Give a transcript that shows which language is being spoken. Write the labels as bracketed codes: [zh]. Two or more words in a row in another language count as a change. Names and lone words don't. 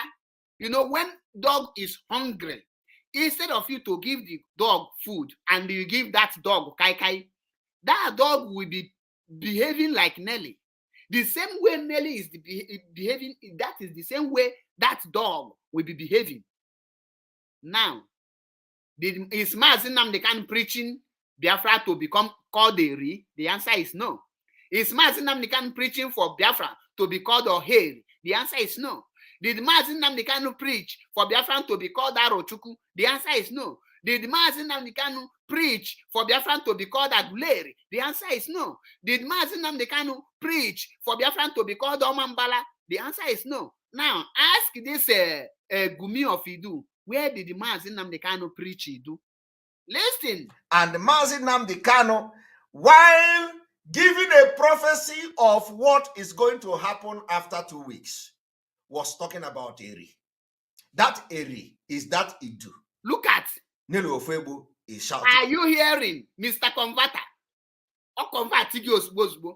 [en] You know, when dog is hungry, instead of you to give the dog food and you give that dog kai, that dog will be behaving like Nelly. The same way Nelly is behaving, that is the same way that dog will be behaving. Now, is Mazi Nnamdi Kanu preaching Biafra to become called Eri? The answer is no. Is Mazi Nnamdi Kanu preaching for Biafra to be called Oheri? The answer is no. Did Mazi Nnamdi Kanu preach for Biafra to be called Arochukwu? The answer is no. Did Mazi Nnamdi Kanu preach for Biafra to be called Aguleri? The answer is no. Did Mazi Nnamdi Kanu preach for Biafra to be called Omambala? The answer is no. Now, ask this Gumi of Iduu, where did Mazi Nnamdi Kanu preach Iduu? Listen. And Mazi Nnamdi Kanu, while giving a prophecy of what is going to happen after 2 weeks, was talking about Eri. That Eri is that Iduu. Look at. Nelu Ofebu is shouting. Are you hearing, Mr. Converter? Or converter?